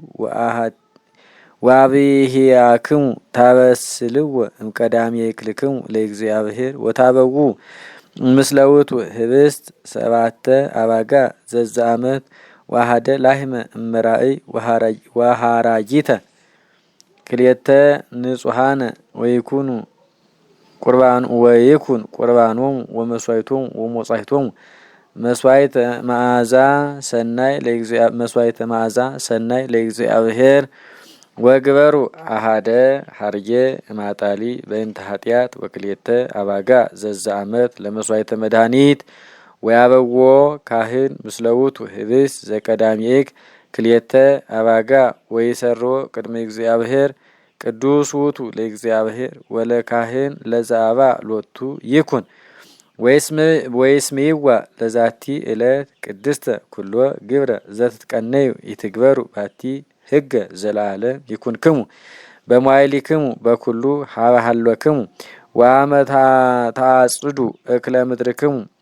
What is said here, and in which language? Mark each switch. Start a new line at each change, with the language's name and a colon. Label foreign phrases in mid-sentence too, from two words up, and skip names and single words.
Geez: ወአብህያክሙ ታበስልዎ እምቀዳሚ ይክልክሙ ለእግዚአብሔር ወታበዉ ምስለ ውእቱ ህብስት 7 አባጋ ዘዘ ዓመት ወአሐደ ላህመ እመራእይ ወሃራጊተ ክልኤተ ንጹሐነ ወይኩን ቁርባኖሙ ወመስዋዕቶሙ ወሞጻሕቶሙ መስዋዕተ መዓዛ ሰናይ ለእግዚአብሔር ወግበሩ አሐደ ሀርጌ ማጣሊ በእንተ ኃጢአት ወክልኤተ አባጋ ዘዘ ዓመት ለመስዋዕተ መድኃኒት ወያበዎ ካህን ምስለ ውእቱ ህብስት ዘቀዳሚእክ ክልኤተ አባጋ ወይሰሮ ቅድመ እግዚአብሔር ቅዱስ ውእቱ ለእግዚአብሔር ወለካህን ለዘአባ ሎቱ ይኩን ወይስምይዋ ለዛቲ ዕለት ቅድስተ ኩሎ ግብረ ዘትትቀነዩ ይትግበሩ ባቲ ህገ ዘለዓለም ይኩንክሙ በመዋዕሊክሙ በኩሉ ሀበ ሀሎክሙ ወአመ ታጽዱ እክለ ምድርክሙ